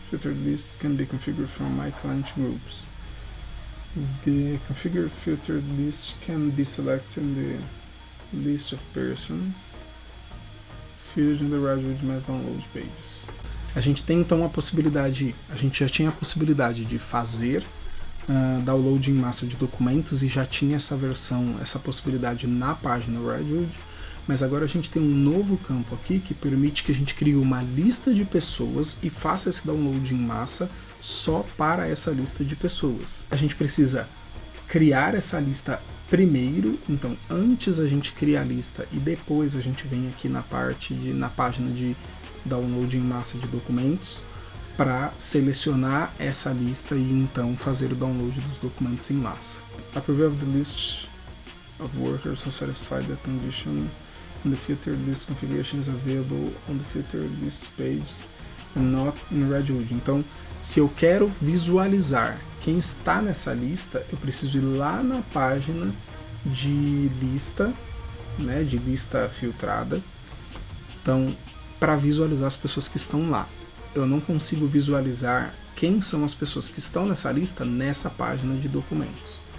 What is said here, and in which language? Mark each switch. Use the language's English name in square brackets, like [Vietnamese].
[English] Filtered lists can be configured from My Client Groups. The configured filtered list can be selected in the list of persons filled in the Redwood Mass Download pages. [Portuguese] A gente tem então a possibilidade, a gente já tinha a possibilidade de fazer download em massa de documentos e já tinha essa versão, essa possibilidade na página Redwood, mas agora a gente tem um novo campo aqui que permite que a gente crie uma lista de pessoas e faça esse download em massa só para essa lista de pessoas. A gente precisa criar essa lista primeiro, então antes a gente cria a lista e depois a gente vem aqui na página de download em massa de documentos para selecionar essa lista e então fazer o download dos documentos em massa. [English] A preview of the list of workers who satisfy the condition in the filtered list configuration is available on the filtered list page and not in Redwood. [Portuguese] Então, se eu quero visualizar quem está nessa lista, eu preciso ir lá na página de lista, né, de lista filtrada. Então, para visualizar as pessoas que estão lá, eu não consigo visualizar quem são as pessoas que estão nessa lista nessa página de documentos.